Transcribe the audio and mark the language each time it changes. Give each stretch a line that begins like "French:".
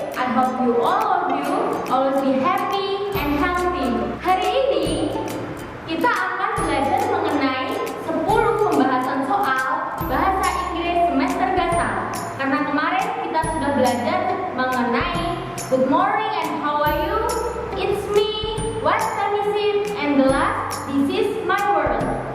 English: hope all of you always be happy and healthy.
Indonesian: Hari ini kita akan belajar mengenai 10 pembahasan soal bahasa Inggris semester gasal. Karena kemarin kita sudah belajar mengenai
English: good morning and how are you, it's me, what time is it, and the last, this is my world.